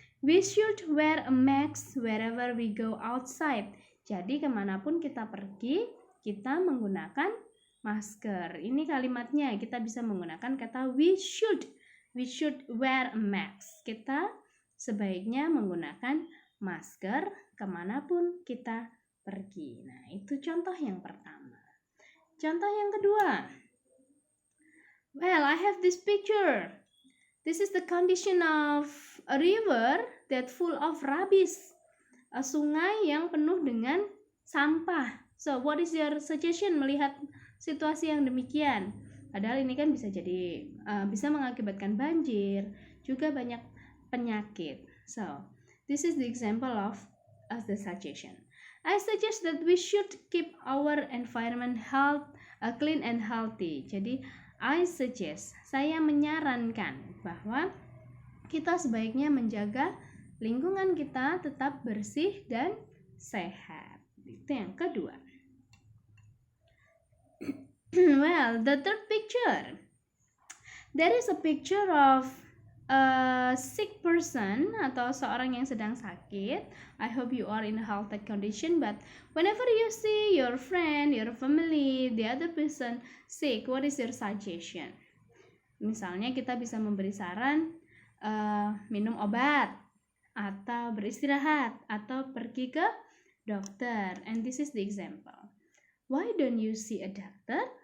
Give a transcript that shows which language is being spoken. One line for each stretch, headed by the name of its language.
English: We should wear a mask wherever we go outside.
Indonesian: Jadi kemanapun kita pergi, kita menggunakan masker. Ini kalimatnya, kita bisa menggunakan kata
English: we should. We should wear a mask.
Indonesian: Kita sebaiknya menggunakan masker kemanapun kita pergi. Nah, itu contoh yang pertama. Contoh yang kedua.
English: Well, I have this picture. This is the condition of a river that full of rubbish.
Indonesian: A sungai yang penuh dengan sampah.
English: So, what is your suggestion
Indonesian: melihat situasi yang demikian? Padahal ini kan bisa jadi bisa mengakibatkan banjir, juga banyak penyakit.
English: So, this is the example of the suggestion. I suggest that we should keep our environment clean and healthy.
Indonesian: Jadi,
English: I suggest,
Indonesian: saya menyarankan bahwa kita sebaiknya menjaga lingkungan kita tetap bersih dan sehat. Itu yang kedua.
English: Well, the third picture. There is a picture of a sick person
Indonesian: atau seorang yang sedang sakit.
English: I hope you are in a healthy condition, but whenever you see your friend, your family, the other person sick, what is your suggestion?
Indonesian: Misalnya kita bisa memberi saran minum obat atau beristirahat atau pergi ke dokter.
English: And this is the example. Why don't you see a doctor?